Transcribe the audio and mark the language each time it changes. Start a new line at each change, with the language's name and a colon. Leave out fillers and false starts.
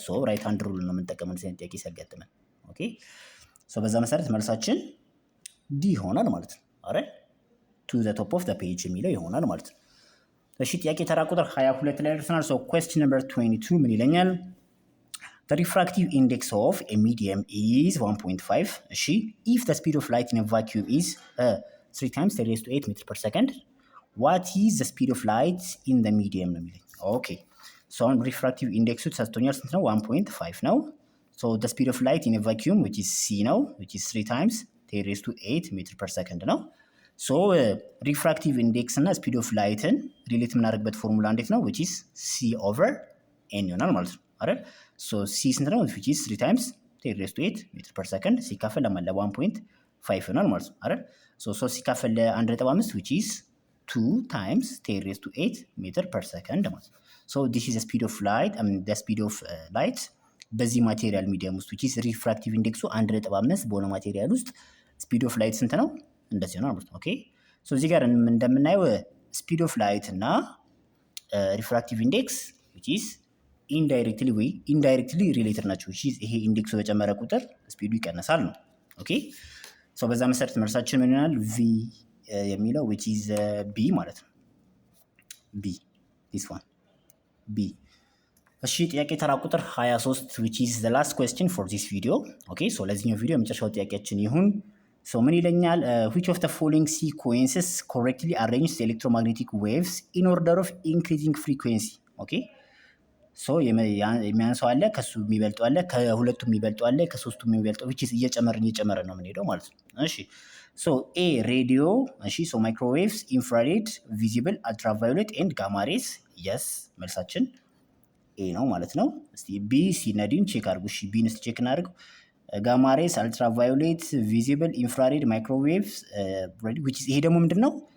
Amharic: ሶ ራይት ሃንድ ሩል ነው የምንጠቀመው ሲን ጥያቄ ሲያጋጥመን። ኦኬ ሶ በዛ መሰረት መልሳችን ዲ ይሆናል ማለት ነው አይደል?
English: to the top of the page
Amharic: የሚለው ይሆናል ማለት ነው። እሺ ጥያቄ ተራ ቁጥር 22 ላይ ደርሰናል። ሶ
English: question number 22
Amharic: ምን ይለኛል?
English: The refractive index of a medium is 1.5. እሺ if the speed of light in a vacuum is 3 times 10 raised to 8 meter per second, what is the speed of light in the medium
Amharic: ነው የሚለኝ። ኦኬ ሶ አሁን ሪፍራክቲቭ ኢንዴክሱ ተሰጥቶኛል። ስንት ነው?
English: 1.5 ነው። ሶ the speed of light in a vacuum which is c ነው, which is 3 times 10 raised to 8 meter per second ነው።
Amharic: ሶ ሪፍራክቲቭ ኢንዴክስ እና ስፒድ ኦፍ ላይትን ሪሌት የምናደርግበት ፎርሙላ እንዴት ነው?
English: which is c over n
Amharic: ይሆናል ማለት ነው አይደል?
English: ሶ c ስንት ነው? which is 3 times 10 raised to 8 meter per second
Amharic: ሲካፈል ለማለ
English: 1.5
Amharic: ይሆናል ማለት ነው አይደል?
English: ሶ ሲካፈል ለ1.5 which is 2 times 10 raised to 8 meter per second ማለት ነው። ሶ this is the speed of light, I mean the speed of light
Amharic: በዚህ ማቴሪያል ሚዲየም ውስጥ
English: which is
Amharic: ሪፍራክቲቭ ኢንዴክሱ 1.5 በሆነ ማቴሪያል ውስጥ ስፒድ ኦፍ ላይት ስንት ነው? እንደዚህ ነው ማለት ነው። ኦኬ ሶ እዚህ ጋር እንደምናየው ስፒድ ኦፍ ላይት እና ሪፍራክቲቭ ኢንዴክስ which is ኢንዳይሬክትሊ ሪሌትድ ናቸው። ይሄ ኢንዴክሱ በጨመረ ቁጥር ስፒዱ ይቀነሳል ነው። ኦኬ ሶ በዛ መሰረት መልሳችን ምን ይሆናል? ቪ የሚለው
English: which is b ማለት ነው። b this one b።
Amharic: እሺ ጥያቄ ተራ ቁጥር 23
English: which is the last question for this video.
Amharic: ኦኬ ሶ ለዚህኛው ቪዲዮ የመጨረሻው ጥያቄያችን ይሁን። ሶ ምን ይለኛል?
English: which of the following sequences correctly arranges the electromagnetic waves in order of increasing frequency.
Amharic: ኦኬ ሶ የሚያንሰው አለ፣ ከሱ የሚበልጠው አለ፣ ከሁለቱም የሚበልጠው አለ፣ ከሶስቱም የሚበልጠው which is እየጨመርን ነው የምንሄደው ማለት ነው። እሺ ሶ ኤ ሬዲዮ፣ እሺ ሶ ማይክሮዌቭስ፣ ኢንፍራሬድ፣ ቪዚብል፣ አልትራቫዮሌት ኤንድ ጋማ ሬስ። የስ መልሳችን ኤ ነው ማለት ነው። እስቲ ቢ ሲነዲን ቼክ አድርጉ። እሺ ቢን እስቲ ቼክ እናድርገው። ጋማ ሬስ፣ አልትራቫዮሌት፣ ቪዚብል፣ ኢንፍራሬድ፣ ማይክሮዌቭስ which is ይሄ ደግሞ ምንድን ነው?